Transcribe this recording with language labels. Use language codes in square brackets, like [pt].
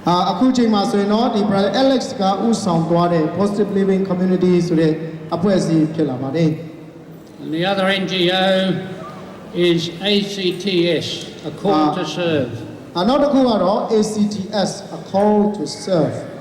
[my] အခုချိန်မှာဆိုရင်တော့ဒီ brother Alex ကဥဆောင်သွားတဲ့ Positive Living Community ဆိုတဲ့အဖွဲ့အစည်းဖြစ်လာပါတယ် [en] And the other NGO is ACTS, A Call to Serve. [my] နောက်တစ်ခုကတော့ ACTS, A Call to Serve.